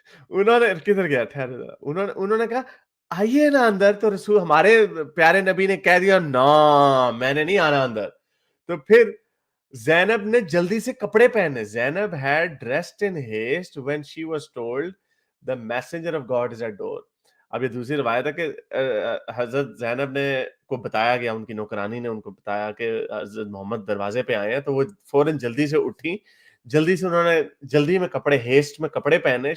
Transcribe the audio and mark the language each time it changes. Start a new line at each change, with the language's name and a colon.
Urdu: انہوں نے کدھر گیا ٹھہرے, انہوں نے کہا آئیے نا اندر. تو رسول ہمارے پیارے نبی نے کہہ دیا نا میں نے نہیں آنا اندر. تو پھر زینب نے جلدی سے کپڑے پہنے.
English: Zainab had dressed in haste when she was told the messenger of God is at door.
Urdu: اب یہ دوسری روایت ہے کہ حضرت زینب نے کو بتایا گیا, ان کی نوکرانی نے ان کو بتایا کہ حضرت محمد دروازے پہ آئے ہیں. تو وہ فوراً جلدی سے اٹھی, جلدی سے انہوں نے جلدی میں کپڑے ہیسٹ میں کپڑے پہنے.